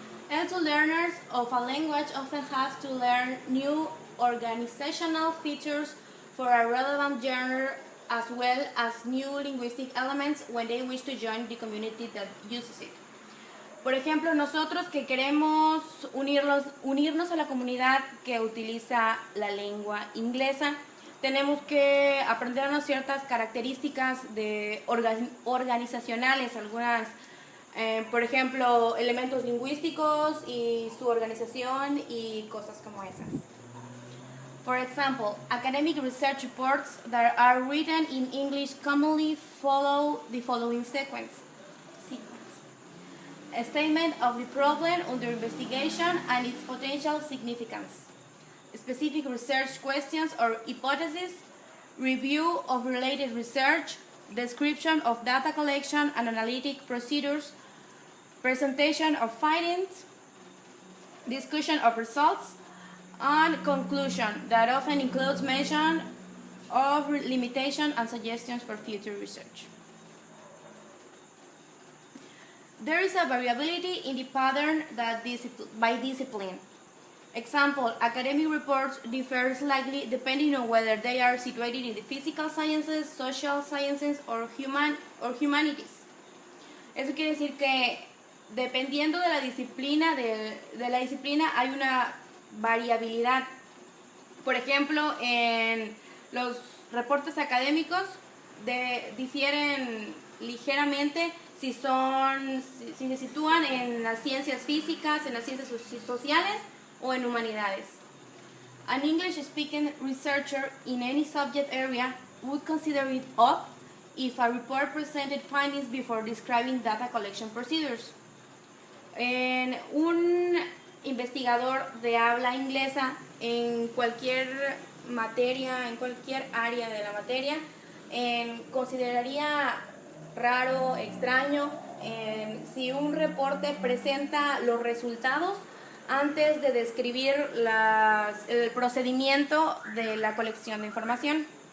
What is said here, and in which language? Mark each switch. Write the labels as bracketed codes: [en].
[en] L2 learners of a language often have to learn new organizational features for a relevant genre as well as new linguistic elements when they wish to join the community that uses it. [es] Por ejemplo, nosotros que queremos unirnos a la comunidad que utiliza la lengua inglesa, tenemos que aprendernos ciertas características organizacionales, algunas por ejemplo, elementos lingüísticos y su organización y cosas como esas. [en] For example, academic research reports that are written in English commonly follow the following sequence. A statement of the problem under investigation and its potential significance. Specific research questions or hypotheses. Review of related research. Description of data collection and analytic procedures. Presentation of findings, discussion of results, and conclusion that often includes mention of limitations and suggestions for future research. There is a variability in the pattern by discipline. Example, academic reports differ slightly depending on whether they are situated in the physical sciences, social sciences, or humanities. [es] Eso quiere decir que dependiendo de la disciplina, hay una variabilidad. Por ejemplo, en los reportes académicos difieren ligeramente si se sitúan en las ciencias físicas, en las ciencias sociales o en humanidades. [en] An English-speaking researcher in any subject area would consider it odd if a report presented findings before describing data collection procedures. [es] Un investigador de habla inglesa en cualquier materia, en cualquier área de la materia, consideraría raro, extraño, si un reporte presenta los resultados antes de describir el procedimiento de la colección de información.